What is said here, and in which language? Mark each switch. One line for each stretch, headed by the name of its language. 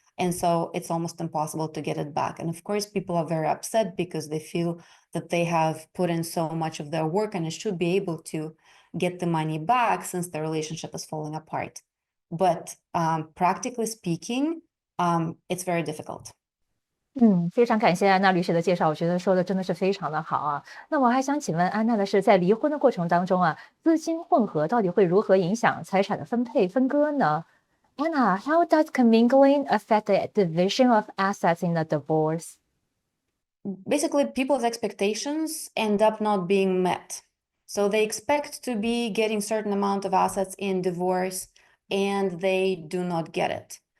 English: And so it's almost impossible to get it back. And of course, people are very upset because they feel that they have put in so much of their work and it should be able to get the money back since the relationship is falling apart. But practically speaking, it's very difficult.
Chinese: 非常感谢安娜律师的介绍，我觉得说的真的是非常的好啊。那我还想请问安娜的是，在离婚的过程当中啊，资金混合到底会如何影响财产的分配分割呢？
English: Anna, how does commingling affect the division of assets in a divorce? Basically, people's expectations end up not being met. So they expect to be getting certain amount of assets in divorce, and they do not get it.